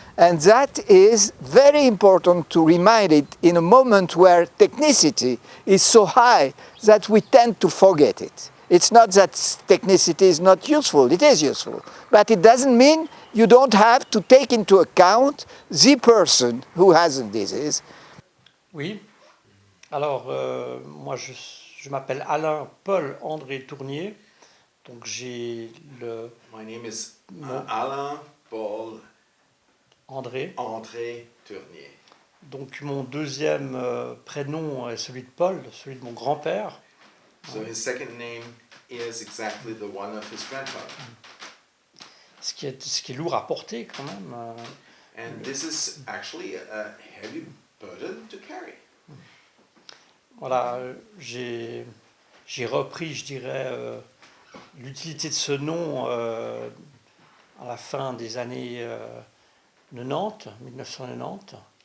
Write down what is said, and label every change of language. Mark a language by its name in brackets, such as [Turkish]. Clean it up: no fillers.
[English] And that is very important to remind it in a moment where technicity is so high that we tend to forget it. It's not that technicity is not useful, it is useful. But it doesn't mean you don't have to take into account the person who has a disease. [French] Oui, alors moi je m'appelle Alain Paul André Tournier. Donc j'ai le [English] My name is No. Alain Paul André. André Tournier. [French] Donc mon deuxième prénom est celui de Paul, celui de mon grand-père. [English] So his second name is exactly the one of his grandfather. [French] Ce qui est lourd à porter quand même. [English] And this is actually a heavy burden to carry. [French] Voilà, j'ai repris, je dirais, l'utilité de ce nom à la fin des années 1990.